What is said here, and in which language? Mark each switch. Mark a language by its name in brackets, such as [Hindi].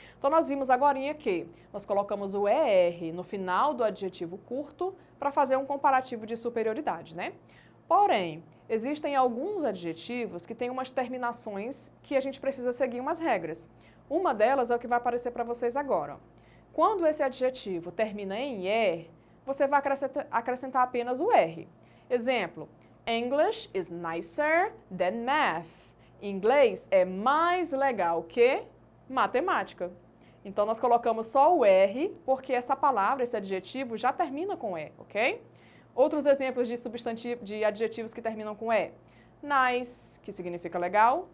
[Portuguese] Então, nós vimos agorinha que nós colocamos o ER no final do adjetivo curto para fazer um comparativo de superioridade, né? Porém, existem alguns adjetivos que têm umas terminações que a gente precisa seguir umas regras. Uma delas é o que vai aparecer para vocês agora. Quando esse adjetivo termina em ER, você vai acrescentar apenas o R. [English] Exemplo, English is nicer than math. [Portuguese] Inglês é mais legal que matemática. Então, nós colocamos só o R, porque essa palavra, esse adjetivo, já termina com E, ok? Outros exemplos de adjetivos que terminam com E. Nice, que significa legal.